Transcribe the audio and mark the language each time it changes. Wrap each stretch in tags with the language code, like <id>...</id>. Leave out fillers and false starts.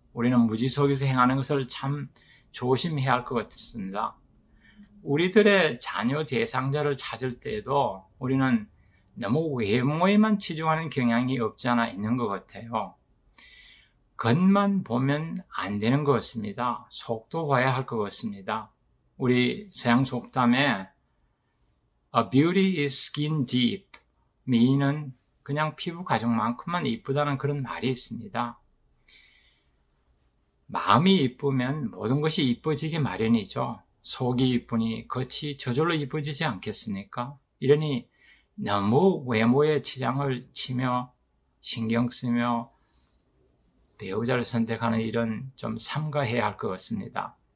<ko>우리는 무지 속에서 행하는 것을 참 조심해야 할 것 같습니다. 우리들의 자녀 대상자를 찾을 때에도 우리는 너무 외모에만 치중하는 경향이 없지 않아 있는 것 같아요. 겉만 보면 안 되는 것 같습니다. 속도 봐야 할 것 같습니다. 우리 서양 속담에</ko> <en>A beauty is skin deep.</en> <ko>미인은 그냥 피부 가죽만큼만 이쁘다는 그런 말이 있습니다. 마음이 이쁘면 모든 것이 이뻐지기 마련이죠. 속이 이쁘니 겉이 저절로 이뻐지지 않겠습니까? 이러니 너무 외모에 치장을 치며 신경 쓰며 배우자를 선택하는 일은 좀 삼가해야 할 것 같습니다.</ko>